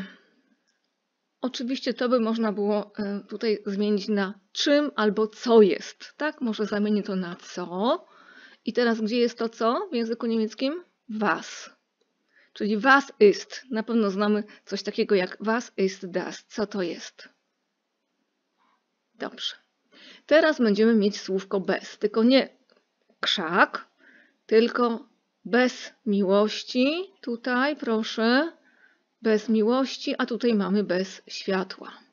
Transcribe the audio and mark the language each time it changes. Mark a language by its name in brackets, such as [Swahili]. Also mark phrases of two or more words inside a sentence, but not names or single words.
[Polish] Oczywiście to by można było tutaj zmienić na czym albo co jest. Tak? Może zamienię to na co. I teraz gdzie jest to co w języku niemieckim? Was. Czyli [German] was ist. [Polish] Na pewno znamy coś takiego jak [German] was ist das. [Polish] Co to jest? Dobrze. Teraz będziemy mieć słówko bez. Tylko nie krzak, tylko bez miłości. Tutaj proszę. Bez miłości, a tutaj mamy bez światła.